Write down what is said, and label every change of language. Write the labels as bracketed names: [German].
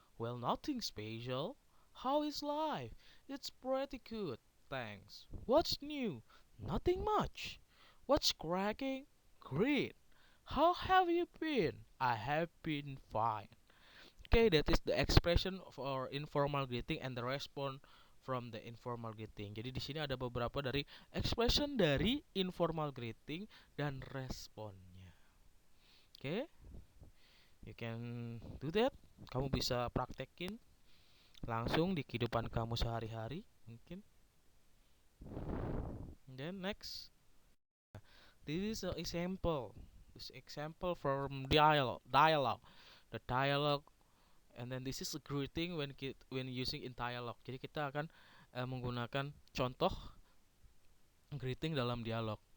[English] Well, nothing special. How is life? It's pretty good, thanks. What's new? Nothing much. What's cracking? Great. How have you been? I have been fine. Okay, that is the expression for informal greeting and the response from the informal greeting. [Indonesian] Jadi di sini ada beberapa dari expression dari informal greeting dan responnya. Oke, [English] you can do that. [Indonesian] Kamu bisa praktekin langsung di kehidupan kamu sehari-hari mungkin. [English] And then next, this is an example. This example from dialogue. The dialogue, and then this is a greeting when using in dialogue. [Indonesian] Jadi kita akan menggunakan contoh greeting dalam dialog.